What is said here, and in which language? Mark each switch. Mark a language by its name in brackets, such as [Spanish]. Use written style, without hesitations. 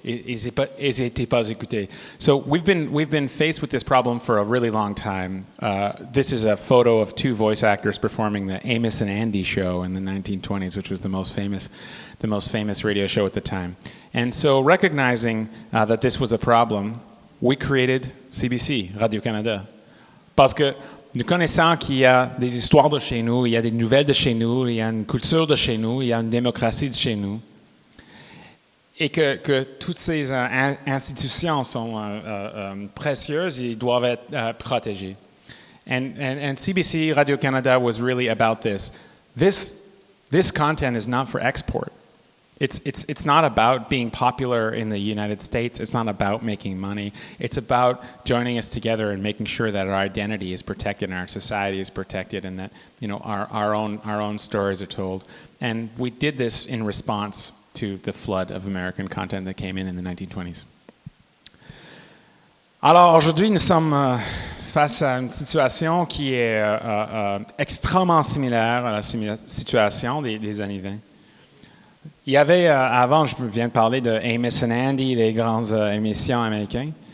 [French] Ils n'étaient pas écoutées. [English] So we've been faced with this problem for a really long time. This is a photo of two voice actors performing the Amos and Andy show in the 1920s, which was the most famous radio show at the time. And so recognizing that this was a problem, we created CBC, Radio-Canada. [French] Parce que nous connaissons qu'il y a des histoires de chez nous, il y a des nouvelles de chez nous, il y a une culture de chez nous, il y a une démocratie de chez nous. Et que toutes ces institutions sont précieuses et doivent être protégées. [English] And CBC Radio-Canada was really about this. This content is not for export. It's not about being popular in the United States. It's not about making money. It's about joining us together and making sure that our identity is protected and our society is protected, and that our own stories are told. And we did this in response to the flood of American content that came in the 1920s. [French] Alors aujourd'hui, nous sommes face à une situation qui est extrêmement similaire à la situation des années 20. Il y avait, avant, je viens de parler de Amos and Andy, les grandes émissions américaines.